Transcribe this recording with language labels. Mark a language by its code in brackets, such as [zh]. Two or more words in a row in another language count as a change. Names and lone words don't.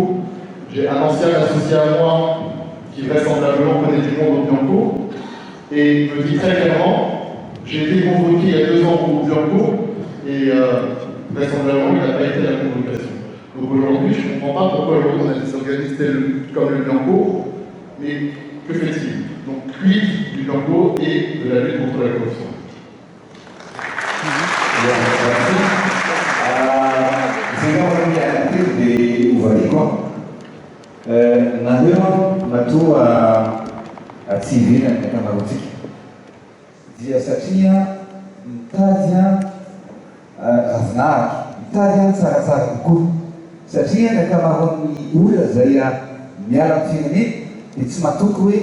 [fr] J'ai un ancien associé à moi qui vraisemblablement connaît du monde au Bianco et me dit très clairement, j'ai été convoqué il y a 2 ans au Bianco et vraisemblablement il n'a pas été à la convocation. Donc aujourd'hui, je ne comprends pas pourquoi aujourd'hui on a des organismes comme le Bianco, mais que fait-il? Donc quid du Bianco et de la lutte contre la corruption? [mg] Nareo matoa atsivina ny ankamarotsika dia satria mitady ravinahitra mitady tsaratsara kokoa satria ny ankamaroan'ny olona zay miala amin'ny firenena dia tsy matoky hoe